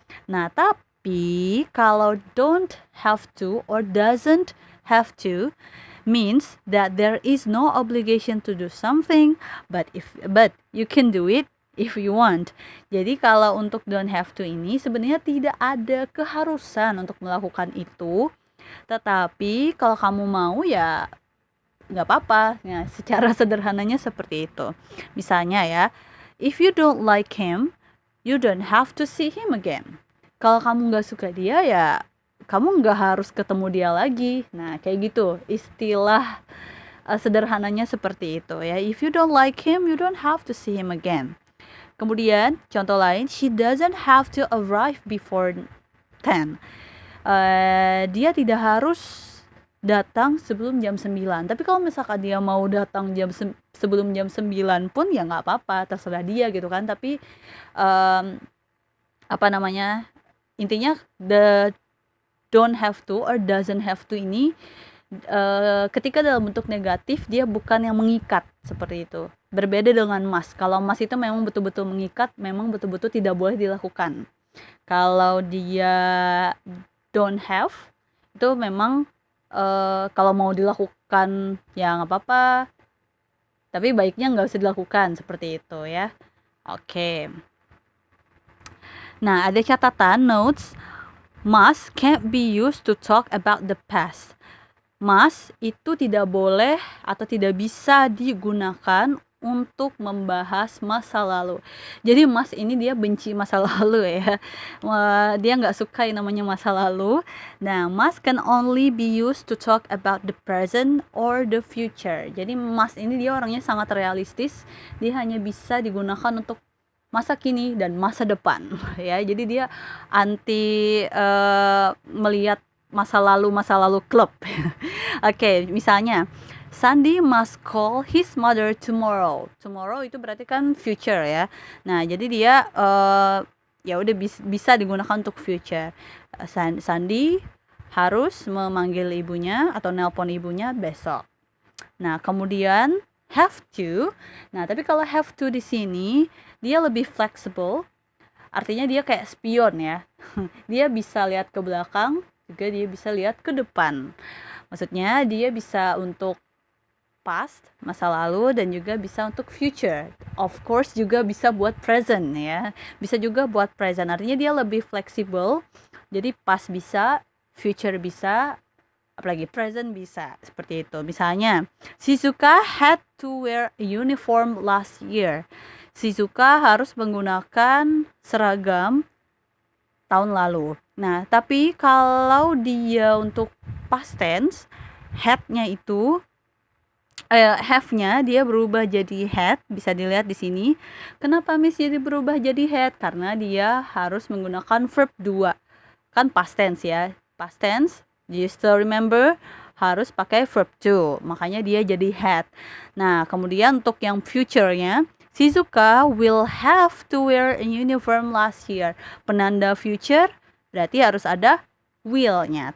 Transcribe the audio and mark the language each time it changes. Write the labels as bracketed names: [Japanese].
[Indonesian] Nah, tapi kalau [English] don't have to or doesn't have to means that there is no obligation to do something, but you can do it if you want. [Indonesian] Jadi kalau untuk don't have to ini sebenarnya tidak ada keharusan untuk melakukan itu. Tetapi kalau kamu mau ya nggak apa-apa. Ya, secara sederhananya seperti itu. Misalnya ya, [English] if you don't like him, you don't have to see him again. [Indonesian] Kalau kamu nggak suka dia, ya kamu nggak harus ketemu dia lagi. Nah, kayak gitu istilah sederhananya seperti itu ya. [English] If you don't like him, you don't have to see him again. [Indonesian] Kemudian contoh lain, [English] she doesn't have to arrive before 10. [Indonesian] Dia tidak harus datang sebelum jam 9. Tapi kalau misalkan dia mau datang sebelum jam 9 pun ya nggak apa-apa, terserah dia gitu kan. Tapi intinya the don't have to or doesn't have to ini ketika dalam bentuk negatif dia bukan yang mengikat seperti itu. Berbeda dengan must. Kalau must itu memang betul-betul mengikat, memang betul-betul tidak boleh dilakukan. Kalau dia don't have, itu memang kalau mau dilakukan ya nggak apa-apa, tapi baiknya nggak usah dilakukan seperti itu ya. Oke. Nah, ada catatan notes. [English] Must can't be used to talk about the past. [Indonesian] Must itu tidak boleh atau tidak bisa digunakan untuk membahas masa lalu. Jadi must ini dia benci masa lalu ya. Dia nggak suka yang namanya masa lalu. Nah, [English] must can only be used to talk about the present or the future. [Indonesian] Jadi must ini dia orangnya sangat realistis. Dia hanya bisa digunakan untuk masa kini dan masa depan ya. Jadi dia anti melihat masa lalu klub. Oke, misalnya [English] Sandy must call his mother tomorrow. [Indonesian] Tomorrow itu berarti kan future ya. Nah, jadi dia ya udah bisa digunakan untuk future. Sandy harus memanggil ibunya atau nelpon ibunya besok. Nah, kemudian have to. Nah, tapi kalau have to di sini dia lebih flexible. Artinya dia kayak spion ya. Dia bisa lihat ke belakang, juga dia bisa lihat ke depan. Maksudnya dia bisa untuk past, masa lalu, dan juga bisa untuk future. [English] Of course [Indonesian] juga bisa buat present ya. Bisa juga buat present. Artinya dia lebih fleksibel. Jadi past bisa, future bisa, apalagi present bisa. Seperti itu. Misalnya, [English] Shizuka had to wear a uniform last year. [Indonesian] Shizuka harus menggunakan seragam tahun lalu. Nah, tapi kalau dia untuk past tense, had-nya itu have-nya dia berubah jadi had, bisa dilihat di sini. Kenapa Miss jadi berubah jadi had? Karena dia harus menggunakan verb 2. Kan past tense ya. [English] Past tense, do you still remember? [Indonesian] Harus pakai verb 2. Makanya dia jadi had. Nah, kemudian untuk yang future-nya, [English] Shizuka will have to wear a uniform last year. [Indonesian] Penanda future berarti harus ada will-nya.